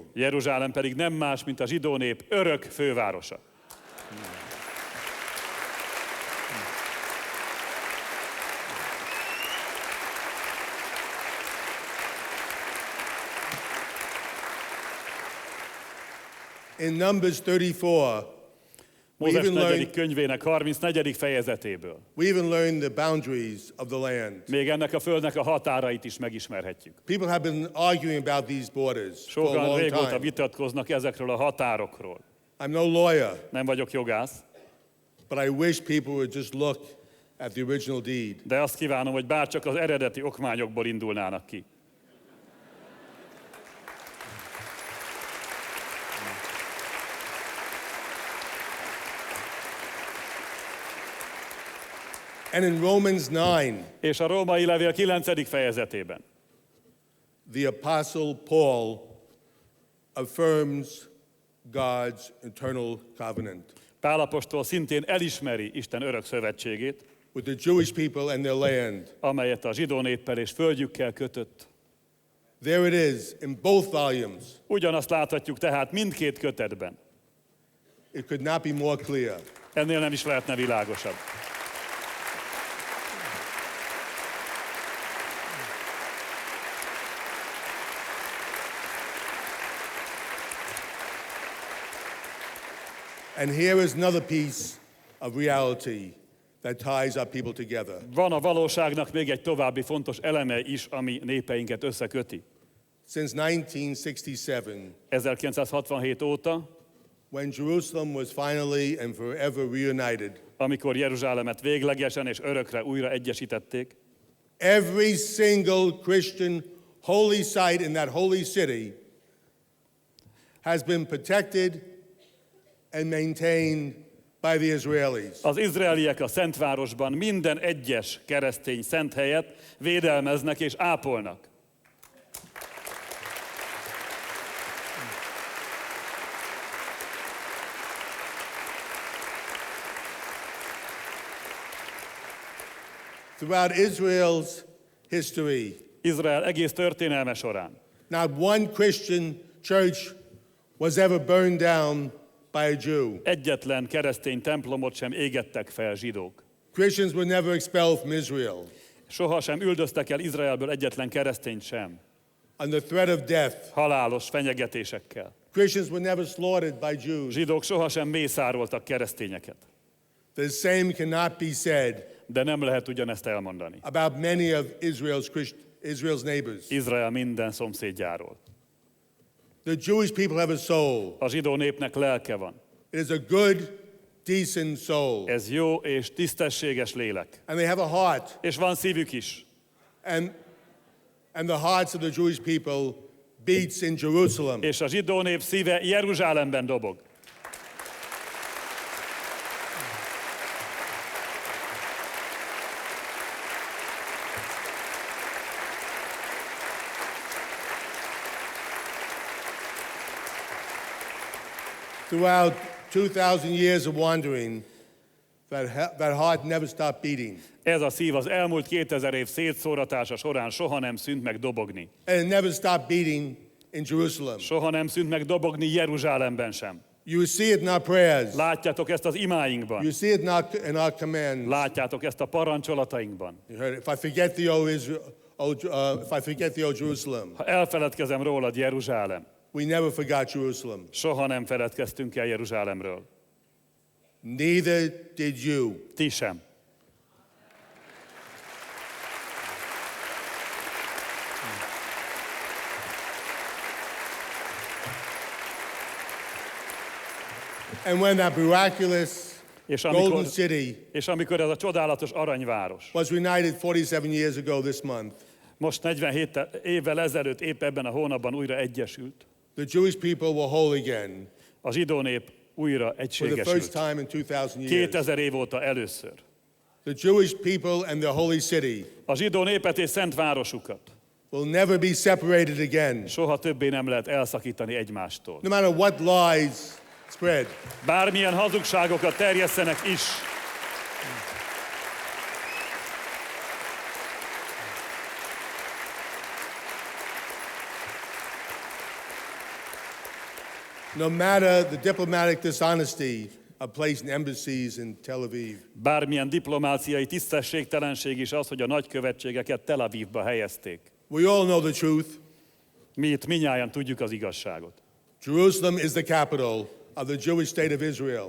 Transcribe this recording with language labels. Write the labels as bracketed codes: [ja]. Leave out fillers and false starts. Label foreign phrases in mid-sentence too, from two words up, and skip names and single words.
[hu] Jeruzsálem pedig nem más, mint a zsidó nép örök fővárosa. [en] In Numbers 34, [hu] Mózes [en] even [hu] 4. könyvének 34. fejezetéből. [en] we even learn the boundaries of the land. [hu] Még ennek a földnek a határait is megismerhetjük. [en] People have been arguing about these borders for a [hu] Sokan [en] long [hu] régóta [en] time. [hu] vitatkoznak ezekről a határokról. [en] I'm no lawyer, [hu] Nem vagyok jogász, [en] but I wish people would just look at the original deed. [hu] de azt kívánom, hogy bárcsak az eredeti okmányokból indulnának ki. [en] And in Romans 9, [hu] És a római levél 9. fejezetében [en] the Apostle Paul affirms God's eternal covenant [hu] Pál apostol szintén elismeri Isten örök szövetségét, [en] with the Jewish people and their land. [hu] amelyet a zsidó néppel és földjükkel kötött. [en] There it is in both volumes. [hu] Ugyanazt láthatjuk tehát mindkét kötetben. [en] It could not be more clear. [hu] Ennél nem is lehetne világosabb. [en] And here is another piece of reality that ties our people together. [hu] Van a valóságnak még egy további fontos eleme is, ami népeinket összeköti. [en] since 1967, [hu] 1967 óta, [en] when Jerusalem was finally and forever reunited. amikor Jeruzsálemet véglegesen és örökre újra egyesítették, Every single Christian holy site in that holy city has been protected and maintained by the Israelis. [hu] az izraeliek a Szentvárosban minden egyes keresztény szent helyet védelmeznek és ápolnak. [en] Throughout Israel's history, [hu] Izrael egész történelme során [en] not one Christian church was ever burned down by a Jew. [hu] egyetlen keresztény templomot sem égettek fel zsidók. [en] Christians were never expelled from Israel. [hu] Sohasem üldöztek el Izraelből egyetlen keresztényt sem, [en] Under threat of death, [hu] halálos fenyegetésekkel. [en] Christians were never slaughtered by Jews. [hu] Zsidók sohasem mészároltak keresztényeket. [en] The same cannot be said [hu] De nem lehet ugyanezt elmondani [en] about many of Israel's neighbors. [hu] Izrael minden szomszédjáról. [en] The Jewish people have a soul. [hu] A zsidó népnek lelke van. [en] It is a good, decent soul. [hu] Ez jó és tisztességes lélek. [en] And they have a heart. [hu] És van szívük is. [en] And the hearts of the Jewish people beats in Jerusalem. [hu] És a zsidó nép szíve Jeruzsálemben dobog. [en] Throughout 2,000 years of wandering, that heart never stopped beating. [hu] Ez a szív az elmúlt 2000 év szétszóratása során soha nem szűnt meg dobogni. [en] And it never stopped beating in Jerusalem. [hu] Soha nem szűnt meg dobogni Jeruzsálemben sem. [en] You see it in our prayers. [hu] Látjátok ezt az imáinkban. [en] You see it in our commands. [hu] Látjátok ezt a parancsolatainkban. [en] You heard it. If I forget the old Israel, if I forget the old Jerusalem, [hu] Ha elfeledkezem rólad, Jeruzsálem, [en] we never forgot Jerusalem. [hu] soha nem feledkeztünk el Jeruzsálemről. [en] Neither did you. [hu] Ti sem. [en] And when that miraculous golden city [hu] És amikor ez a csodálatos aranyváros [en] was reunited 47 years ago this month, [hu] most 47 évvel ezelőtt épp ebben a hónapban újra egyesült, [en] the Jewish people were whole again [hu] a zsidó nép újra [en] for the first [hu] egységesült. [en] time in 2000 years. [hu] 2000 év óta először. [en] The Jewish people and the holy city [hu] A zsidó népet és szent városukat [en] will never be separated again. [hu] soha többé nem lehet elszakítani egymástól. [en] No matter what lies spread. [hu] Bármilyen hazugságokat terjesszenek is. [en] No matter the diplomatic dishonesty of placing embassies in Tel Aviv. [hu] Bármilyen diplomáciai tisztességtelenség is az, hogy a nagykövetségeket Tel Avivba helyezték. [en] We all know the truth. [hu] Mi itt minnyáján tudjuk az igazságot. [en] Jerusalem is the capital of the Jewish state of Israel.